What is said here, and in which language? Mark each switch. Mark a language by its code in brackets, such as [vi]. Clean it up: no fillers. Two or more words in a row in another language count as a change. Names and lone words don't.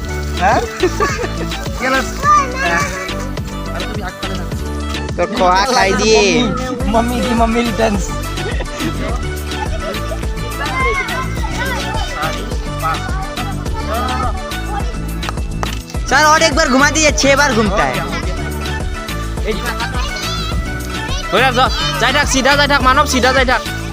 [hi] तो खोआ खाई दिए मम्मी रिटर्न्स सर और एक बार घुमा दीजिए 6 बार घूमता है [as] যাই থাক চিধা যাই থাক মানৱ চিধা যাই থাক